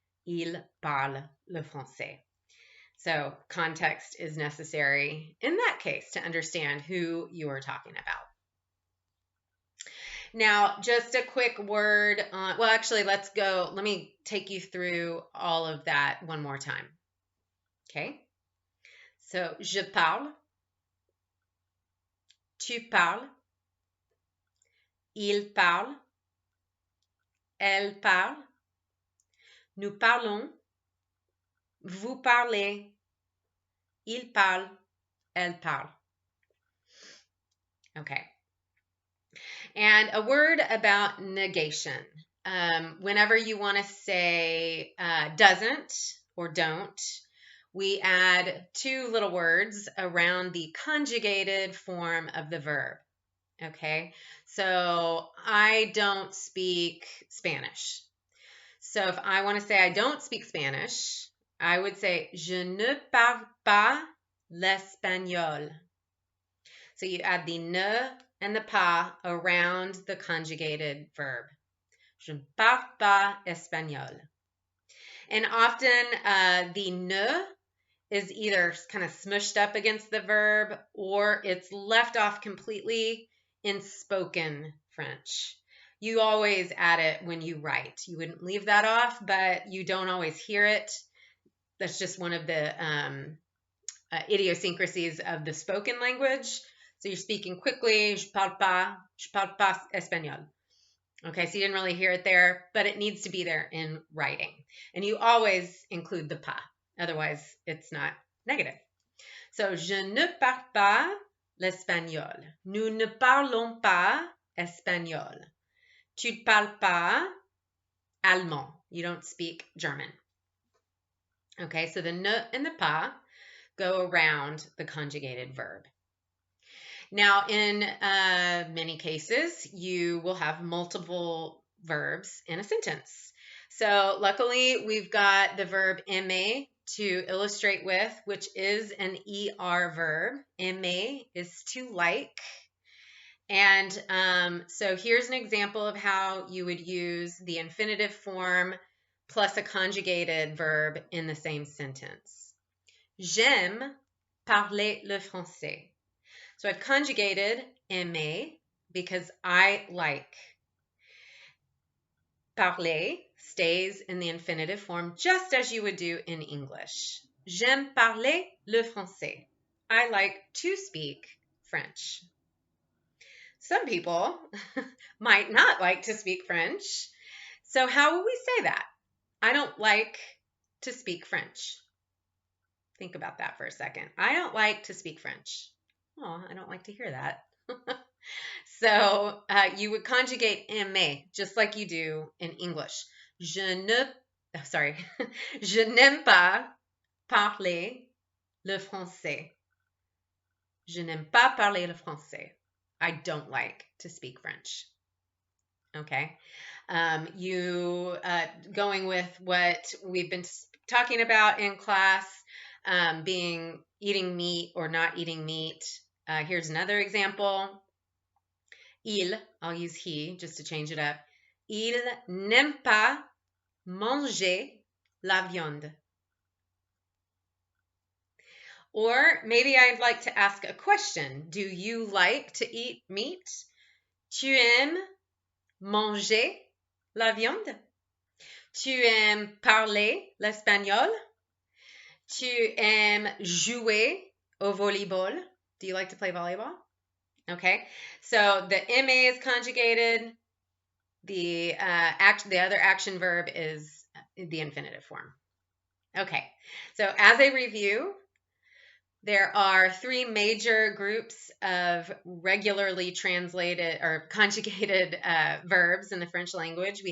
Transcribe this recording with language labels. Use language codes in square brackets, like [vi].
[en] Il parle le français. So context is necessary in that case to understand who you are talking about. Now, just a quick word on, well, actually, let me take you through all of that one more time. Okay? [fr] So, je parle, tu parles, il parle, elle parle, nous parlons, vous parlez, il parle, elle parle. [en] Okay. And a word about negation. Whenever you want to say doesn't or don't, we add two little words around the conjugated form of the verb. Okay, so I don't speak Spanish. So if I want to say I don't speak Spanish, I would say je ne parle pas l'espagnol. So you add the ne and the pas around the conjugated verb. [fr] Je ne parle pas espagnol. [en] And often the ne is either kind of smushed up against the verb or it's left off completely in spoken French. You always add it when you write. You wouldn't leave that off, but you don't always hear it. That's just one of the idiosyncrasies of the spoken language. So you're speaking quickly, je parle pas espagnol. Okay, so you didn't really hear it there, but it needs to be there in writing. And you always include the pas, otherwise it's not negative. [fr] So, je ne parle pas l'espagnol. Nous ne parlons pas espagnol. Tu ne parles pas allemand. [en] You don't speak German. Okay, so the ne and the pas go around the conjugated verb. Now, in many cases, you will have multiple verbs in a sentence. So luckily, we've got the verb aimer to illustrate with, which is an ER verb. Aimer is to like. And so here's an example of how you would use the infinitive form plus a conjugated verb in the same sentence. [fr] J'aime parler le français. [en] So I've conjugated aimer because I like. Parler stays in the infinitive form just as you would do in English. [fr] J'aime parler le français. [en] I like to speak French. Some people might not like to speak French. So how will we say that? I don't like to speak French. Think about that for a second. I don't like to speak French. Oh, I don't like to hear that. So you would conjugate aimer just like you do in English. [fr] Je ne, sorry, je n'aime pas parler le français. Je n'aime pas parler le français. [en] I don't like to speak French. Okay. You going with what we've been talking about in class, being eating meat or not eating meat. Here's another example. Il, I'll use he just to change it up. [fr] Il n'aime pas manger la viande. [en] Or maybe I'd like to ask a question. Do you like to eat meat? [fr] Tu aimes manger la viande? Tu aimes parler l'espagnol? Tu aimes jouer au volleyball? [en] Do you like to play volleyball? Okay, so the aimer is conjugated. The other action verb is the infinitive form. Okay, so as a review, there are three major groups of regularly translated or conjugated verbs in the French language.